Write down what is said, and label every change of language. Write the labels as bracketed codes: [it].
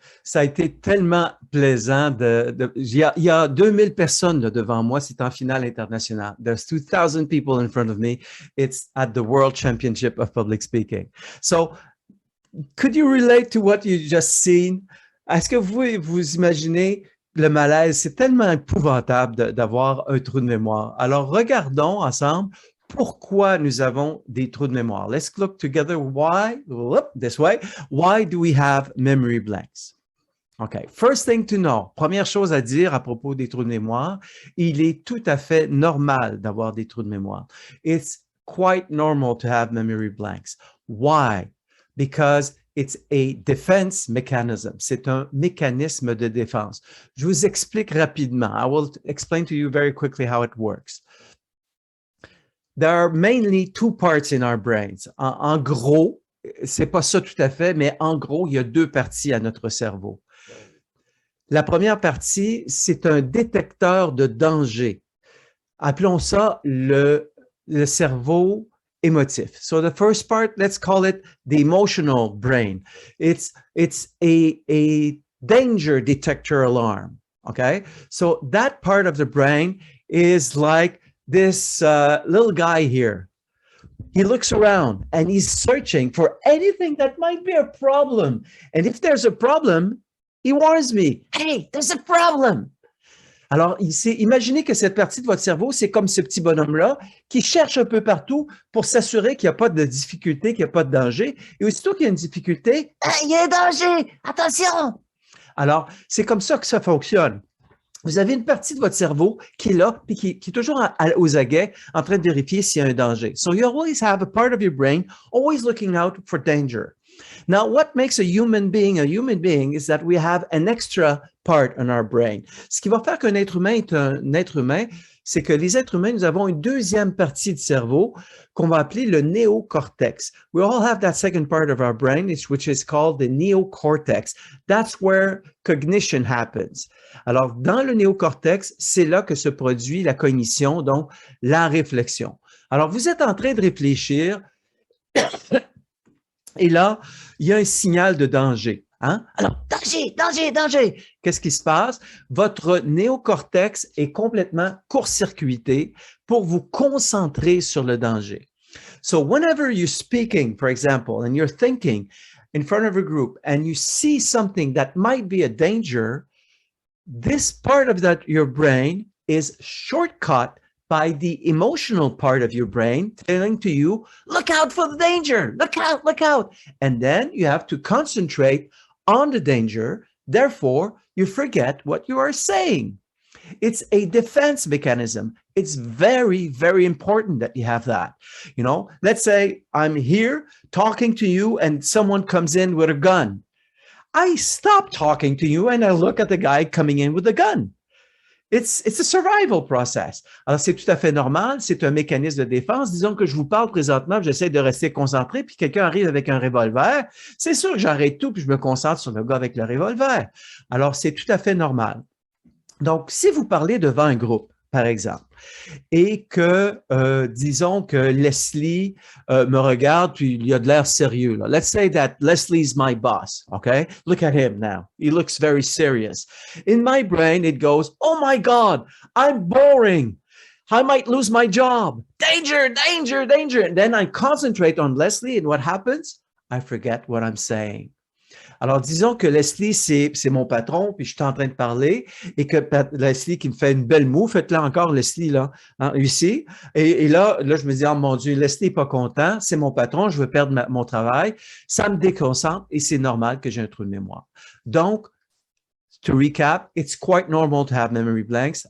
[fr] Ça a été tellement plaisant. Il y a 2000 personnes là, devant moi. C'est en finale internationale. [en] There's 2,000 people in front of me. It's at the World Championship of Public Speaking. So, could you relate to what you just seen? [fr] Est-ce que vous imaginez le malaise? C'est tellement épouvantable d'avoir un trou de mémoire. Alors, regardons ensemble pourquoi nous avons des trous de mémoire. [en] Let's look together this way. Why do we have memory blanks? Okay, first thing to know. [fr] Première chose à dire à propos des trous de mémoire, il est tout à fait normal d'avoir des trous de mémoire. [en] It's quite normal to have memory blanks. Why? Because it's a defense mechanism. [fr] C'est un mécanisme de défense. Je vous explique rapidement. [en] I will explain to you very quickly how it works. There are mainly two parts in our brains. [fr] En gros, c'est pas ça tout à fait, mais en gros, il y a deux parties à notre cerveau. La première partie, c'est un détecteur de danger. Appelons ça le cerveau émotif. [en] So the first part, let's call it the emotional brain. It's a danger detector alarm, okay? So that part of the brain is like this little guy here. He looks around and he's searching for anything that might be a problem. And if there's a problem, he warns me, hey, there's a problem. [fr] Alors, imaginez que cette partie de votre cerveau, c'est comme ce petit bonhomme-là qui cherche un peu partout pour s'assurer qu'il n'y a pas de difficulté, qu'il n'y a pas de danger. Et aussitôt qu'il y a une difficulté, ah, il y a un danger, attention! Alors, c'est comme ça que ça fonctionne. Vous avez une partie de votre cerveau qui est là, puis qui est toujours aux aguets, en train de vérifier s'il y a un danger. [en] So you always have a part of your brain always looking out for danger. Now, what makes a human being is that we have an extra part in our brain. [fr] Ce qui va faire qu'un être humain est un être humain, c'est que les êtres humains, nous avons une deuxième partie de cerveau qu'on va appeler le néocortex. [en] We all have that second part of our brain, which is called the neocortex. That's where cognition happens. [fr] Alors, dans le néocortex, c'est là que se produit la cognition, donc la réflexion. Alors, vous êtes en train de réfléchir et là, il y a un signal de danger. Hein? Alors, danger, danger, danger! Qu'est-ce qui se passe? Votre néocortex est complètement court-circuité pour vous concentrer sur le danger. [en] So whenever you're speaking, for example, and you're thinking in front of a group and you see something that might be a danger, this part of your brain is shortcut by the emotional part of your brain telling to you, look out for the danger, look out, look out. And then you have to concentrate on the danger. Therefore, you forget what you are saying. It's a defense mechanism. It's very, very important that you have that. You know, let's say I'm here talking to you and someone comes in with a gun. I stop talking to you and I look at the guy coming in with a gun. It's a survival process. [fr] Alors, c'est tout à fait normal. C'est un mécanisme de défense. Disons que je vous parle présentement, j'essaie de rester concentré, puis quelqu'un arrive avec un revolver. C'est sûr que j'arrête tout, puis je me concentre sur le gars avec le revolver. Alors, c'est tout à fait normal. Donc, si vous parlez devant un groupe, par exemple, et que, disons que Leslie me regarde, puis il a de l'air sérieux. Là. [en] Let's say that Leslie's my boss, okay? Look at him now. He looks very serious. In my brain, it goes, oh my God, I'm boring. I might lose my job. Danger, danger, danger. And then I concentrate on Leslie, and what happens? I forget what I'm saying. [fr] Alors, disons que Leslie, c'est mon patron, puis je suis en train de parler, et que Leslie qui me fait une belle moue, faites-la encore, Leslie, là, hein, ici. Et là, je me dis, oh mon Dieu, Leslie n'est pas content, c'est mon patron, je veux perdre mon travail. Ça me déconcentre et c'est normal que j'ai un trou de mémoire. [en] Donc, to recap, it's quite normal to have memory blanks.